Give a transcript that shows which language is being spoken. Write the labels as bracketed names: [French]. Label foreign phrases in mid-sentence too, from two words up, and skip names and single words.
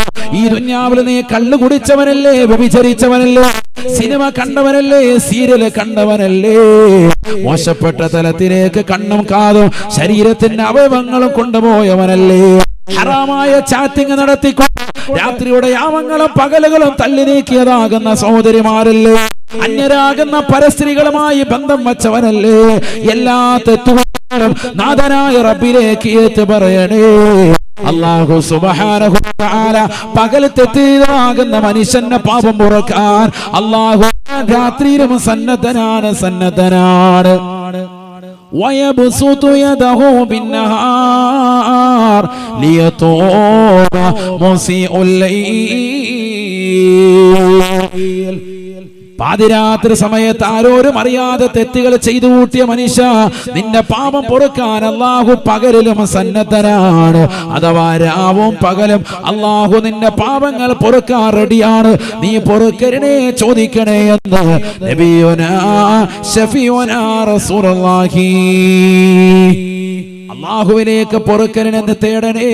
[Malayalam] ഈ ദുനിയാവിൽ നീ കള്ളു കുടിച്ചവനല്ലേ, വ്യഭിചരിച്ചവനല്ലേ, സിനിമ കണ്ടവനല്ലേ, സീരിയല് കണ്ടവനല്ലേ, മോശപ്പെട്ട തലത്തിലേക്ക് കണ്ണും കാതും ശരീരത്തിന്റെ അവയവങ്ങളും കൊണ്ടുപോയവനല്ലേ, ഹറാമായ ചാറ്റിംഗ് നടത്തിക്കൊണ്ട് രാത്രിയുടെ യാമങ്ങളും പകലുകളും തള്ളി നീക്കിയതാകുന്ന സഹോദരിമാരല്ലേ, അന്യരാകുന്ന പരസ്ത്രീകളുമായി ബന്ധം വച്ചവനല്ലേ, എല്ലാ തെറ്റുകളും നാഥനായ റബ്ബിലേക്ക് ഏറ്റു പറയണേ. [Arabic] الله سبحانه وتعالى [Malayalam] പകൽ തെറ്റിയതാകുന്ന മനുഷ്യന്റെ പാപം പുറക്കാൻ അല്ലാഹു രാത്രിയിലും സന്നദ്ധനാണ്. [Arabic] ويبسط يده بالنهار ليتوب مسيء الليل. [Malayalam] പാതിരാത്രി സമയത്ത് ആരോരും അറിയാതെ തെറ്റുകൾ ചെയ്തു കൂട്ടിയ മനുഷ്യ, നിന്റെ പാപം പൊറുക്കാൻ അല്ലാഹു പകലിലും സന്നദ്ധനാണ്. അഥവാ രാവും പകലും അല്ലാഹു നിന്റെ പാപങ്ങൾ പൊറുക്കാൻ റെഡിയാണ്. നീ പൊറുക്കലിനെ ചോദിക്കണേ എന്ന് [Arabic] نبينا شفيعنا رسول الله [Malayalam] അള്ളാഹുവിലേക്ക് പൊറുക്കലിനെന്ന് തേടണേ.